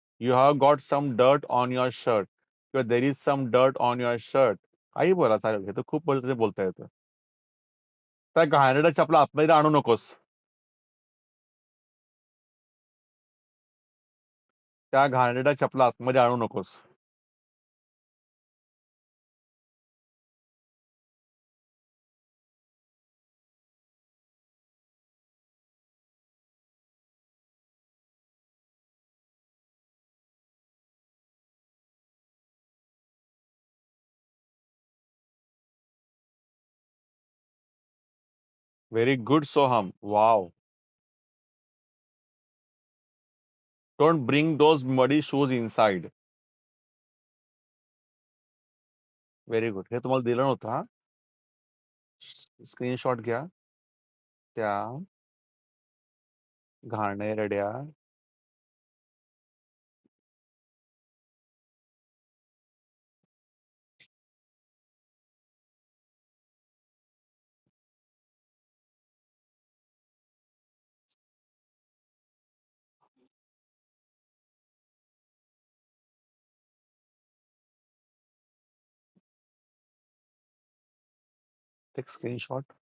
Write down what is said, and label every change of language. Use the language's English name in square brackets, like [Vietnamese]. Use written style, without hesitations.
[English] You have got some dirt on your shirt. There is some dirt on your shirt. [Marathi] काही बोला चालेल. हे तर खूप पद्धतीने बोलता येतं. त्या घाणेरड्या चपला आतमध्ये आणू नकोस. त्या घाणेरड्या चपला आतमध्ये आणू नकोस. [English] Very good, Soham. Wow. Don't bring those muddy shoes inside. Very good. [Marathi] हे तुम्हाला दिलं नव्हतं हा. स्क्रीनशॉट घ्या. त्या घाणेरड्या एक स्क्रीनशॉट.